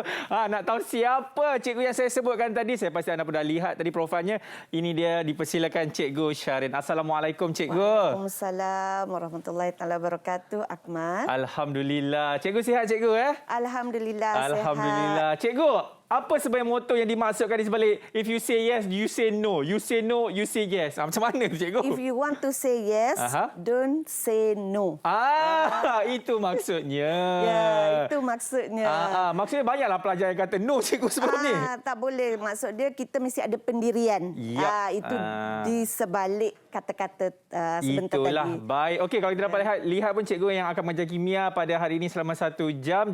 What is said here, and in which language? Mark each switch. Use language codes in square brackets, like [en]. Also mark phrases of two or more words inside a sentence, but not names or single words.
[ms] Nak tahu siapa cikgu yang saya sebutkan tadi? Saya pasti anda pun dah lihat tadi profilnya. Ini dia, dipersilakan Cikgu Syarin. Assalamualaikum Cikgu. [ar] وعليكم السلام ورحمة الله وبركاته, Akmal. [ms] Alhamdulillah. Cikgu sihat Cikgu Alhamdulillah, Alhamdulillah. sihat. Cikgu, apa sebenarnya moto yang dimaksudkan di sebalik [en] if you say yes, you say no. You say no, you say yes. [ms] Macam mana tu Cikgu? [en] If you want to say yes, don't say no. [ms] Itu maksudnya. Ya, itu maksudnya. Maksudnya banyaklah pelajar yang kata no Cikgu sebelum ni. Tak boleh. Maksud dia kita mesti ada pendirian. Itu di sebalik kata-kata sebentar Itulah. tadi. Baik. Okey, kalau kita dapat lihat pun cikgu yang akan mengajar kimia pada hari ini selama 1 jam.